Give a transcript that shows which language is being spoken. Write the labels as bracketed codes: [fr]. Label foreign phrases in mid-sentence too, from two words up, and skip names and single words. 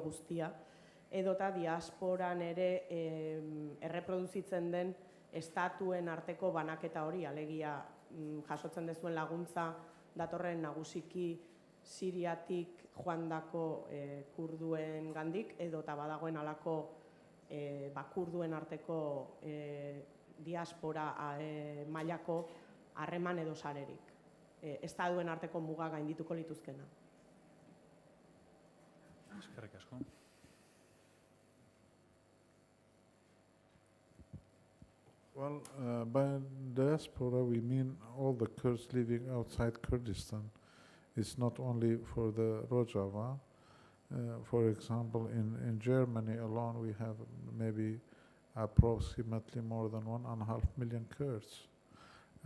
[eu] guztia, edota diasporan ere erreproduzitzen den estatuen arteko banaketa hori, alegia jasotzen dezuen laguntza datorren nagusiki Siriatik joandako kurduen gandik, edota badagoen alako kurduen arteko diaspora mailako harreman edo sarerik. Estatuen arteko muga gaindituko lituzkena. Eskerrik asko. [en] Well, by diaspora we mean all the Kurds living outside Kurdistan. It's not only for the Rojava. For example, in Germany alone we have maybe approximately more than 1.5 million Kurds.